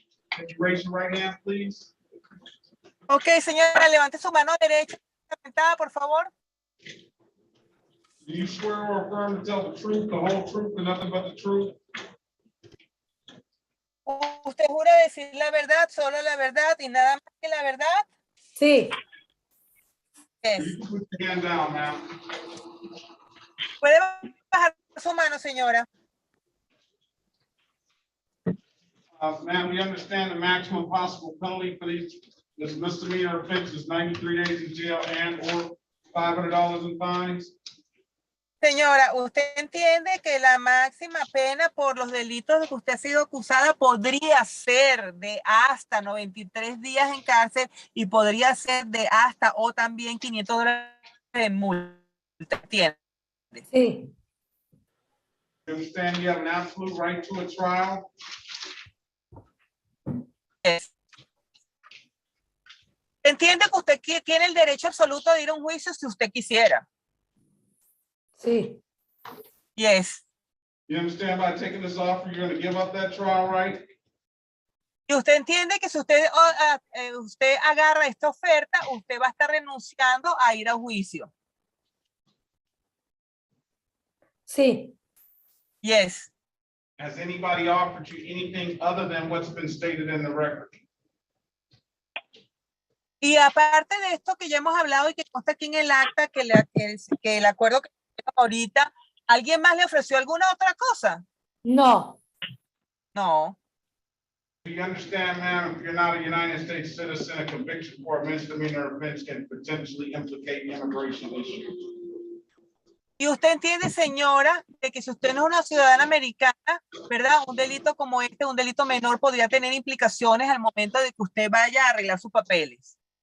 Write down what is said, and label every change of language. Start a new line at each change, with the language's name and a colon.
English: Can you raise your right hand, please?
Spanish: Ok, señora, levante su mano derecha, por favor.
English: Do you swear or affirm to tell the truth, the whole truth, and nothing but the truth?
Spanish: ¿Usted jura decir la verdad, solo la verdad y nada más que la verdad? Sí.
English: Yes. Put your hand down, ma'am.
Spanish: ¿Puede bajar su mano, señora?
English: Ma'am, we understand the maximum possible penalty for this misdemeanor offense is 93 days in jail and or $500 in fines.
Spanish: Señora, ¿usted entiende que la máxima pena por los delitos de que usted ha sido acusada podría ser de hasta 93 días en cárcel y podría ser de hasta o también $500 de multa? ¿Entiende? Sí.
English: You understand you have an absolute right to a trial? Yes.
Spanish: Entiende que usted tiene el derecho absoluto de ir a un juicio si usted quisiera. Sí.
English: Yes. You understand by taking this offer, you're gonna give up that trial right?
Spanish: Y usted entiende que si usted, usted agarra esta oferta, usted va a estar renunciando a ir a juicio. Sí.
English: Yes. Has anybody offered you anything other than what's been stated in the record?
Spanish: Y aparte de esto que ya hemos hablado y que consta aquí en el acta, que el acuerdo que tenemos ahorita, ¿alguien más le ofreció alguna otra cosa? No.
English: No. Do you understand, ma'am, if you're not a United States citizen, a conviction for a misdemeanor offense can potentially implicate immigration issues?
Spanish: Y usted entiende, señora, de que si usted no es una ciudadana americana, ¿verdad? Un delito como este, un delito menor, podría tener implicaciones al momento de que usted vaya a arreglar sus papeles.